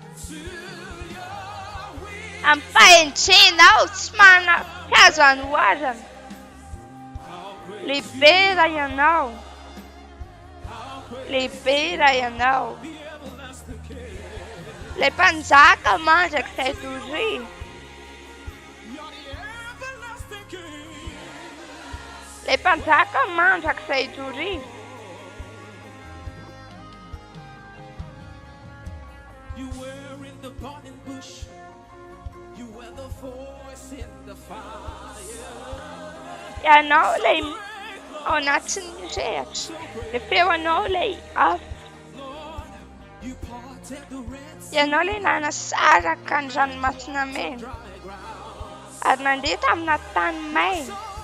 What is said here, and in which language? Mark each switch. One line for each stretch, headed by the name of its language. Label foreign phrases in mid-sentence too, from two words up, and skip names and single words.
Malagasy: Amin'ny fahendrenao tsy manampy azo anoharana, lehibe raha ianao, lehibe raha ianao. Ilay mpanjaka mandrakizay doria, ilay mpanjaka mandrakizay doria.
English: You were in the burning bush. You were the voice in the fire.
Malagasy: Ianao ilay ao anatin'ny rehatra, ilay feonao ilay afo. Ianao ilay nanasaraka ny ranomasina mena ary nandeha tamina tany maina.